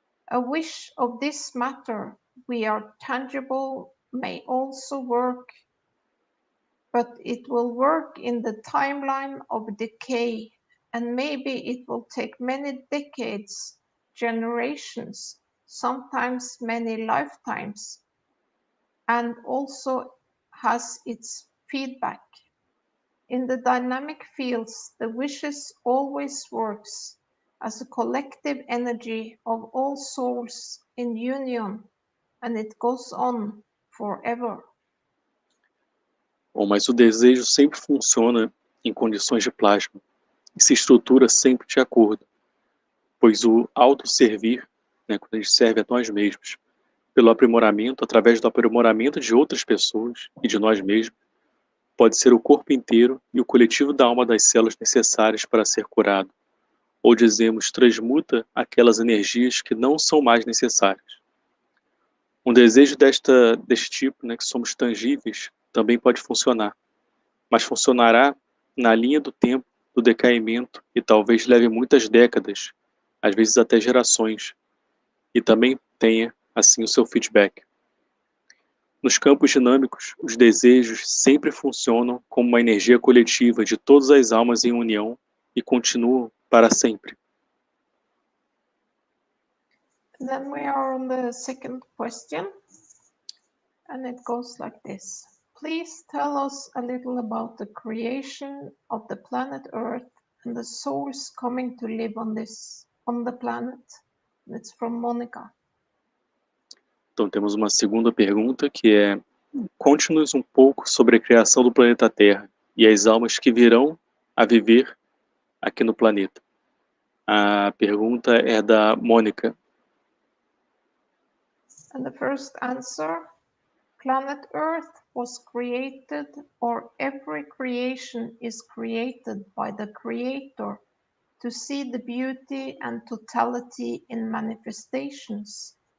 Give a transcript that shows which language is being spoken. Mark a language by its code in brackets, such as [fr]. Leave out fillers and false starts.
[en] A wish of this matter we are tangible may also work, but it will work in the timeline of decay, and maybe it will take many decades, generations, sometimes many lifetimes, and also has its feedback. In the dynamic fields, the wishes always works as a collective energy of all souls in union, and it goes on forever. [pt] Bom, mas o desejo sempre funciona em condições de plasma e se estrutura sempre de acordo, pois o autosservir, quando a gente serve a nós mesmos, pelo aprimoramento, através do aprimoramento de outras pessoas e de nós mesmos, pode ser o corpo inteiro e o coletivo da alma das células necessárias para ser curado, ou dizemos, transmuta aquelas energias que não são mais necessárias. Um desejo deste tipo, que somos tangíveis, também pode funcionar, mas funcionará na linha do tempo, do decaimento, e talvez leve muitas décadas, às vezes até gerações, e também tenha, assim, o seu feedback. Nos campos dinâmicos, os desejos sempre funcionam como uma energia coletiva de todas as almas em união e continuam para sempre. [en] Then we are on the second question, and it goes like this. Please tell us a little about the creation of the planet Earth and the souls coming to live on the planet. It's from Monica. [pt] Então temos uma segunda pergunta que é: conte-nos um pouco sobre a criação do planeta Terra e as almas que virão a viver aqui no planeta. A pergunta é da Mônica. [en] And the first answer, planet Earth was created, or every creation is created by the Creator to see the beauty and totality in manifestations.